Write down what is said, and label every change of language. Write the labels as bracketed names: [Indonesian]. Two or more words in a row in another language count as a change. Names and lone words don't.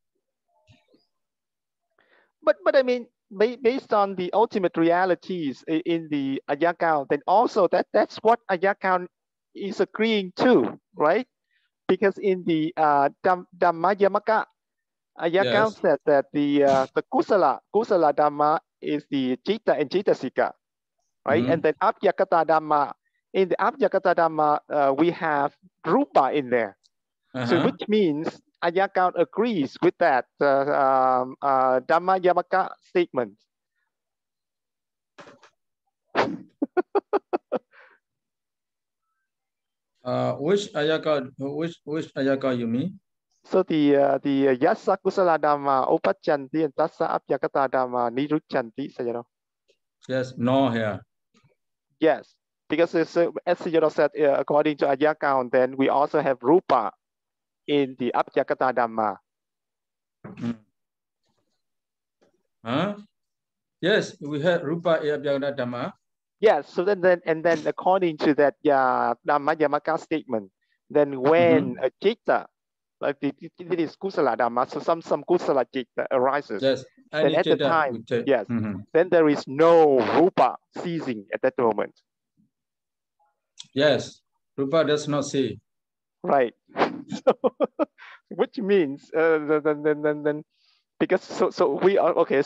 [English] But I mean, based on the ultimate realities in the Ayakao, then also that's what Ayakao is agreeing to, right? Because in the Dhammayamaka, Ayakao said that the [Pali] kusala dhamma [English] is the citta and cittasika, right? And then [Pali] abhyakata dhamma, [English] in the [Pali] abhyakata dhamma, [English] we have rupa in there. So which means Ayakao agrees with that Dhammayamaka statement. Which Ayaka you mean? So the [Pali] yassa kusala dhamma upachanti and tassa abhyakata dhamma niruchanti, [English] Sayadaw. Yes, no here. Yes, because as Sayadaw said, according to Ayakao, then we also have rupa in the [Pali] abhyakata dhamma. [English] Yes, we have rupa in [Pali] abhyakata dhamma. [English] Yes, so then according to that Dhammayamaka statement, then when a citta, like it is [Pali] kusala dhamma, [English] so some [Pali] kusala citta [English] arises. Yes, then at the time, yes, then there is no rupa ceasing at that moment. Yes, rupa does not see. Right. So, which means then because so we are okay.